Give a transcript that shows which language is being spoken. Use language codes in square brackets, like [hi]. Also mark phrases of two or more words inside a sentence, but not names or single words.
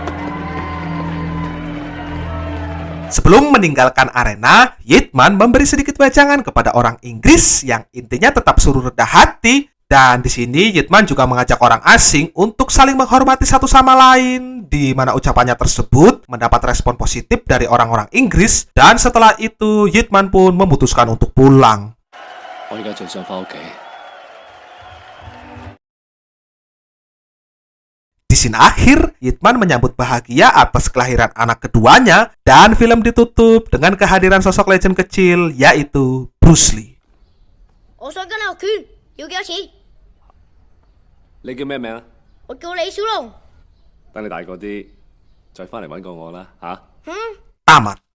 [id] Sebelum meninggalkan arena, Yitman memberi sedikit wejangan kepada orang Inggris yang intinya tetap suruh rendah hati, dan di sini Yitman juga mengajak orang asing untuk saling menghormati satu sama lain, di mana ucapannya tersebut mendapat respon positif dari orang-orang Inggris, dan setelah itu Yitman pun memutuskan untuk pulang. Di scene akhir, Yitman menyambut bahagia atas kelahiran anak keduanya, dan film ditutup dengan kehadiran sosok legend kecil, yaitu Bruce Lee. [yue] 我想跟你學拳，要幾多錢？你叫咩名啊？我叫李小龍。等你大個啲，再翻嚟揾過我啦，嚇。 [id] Tamat.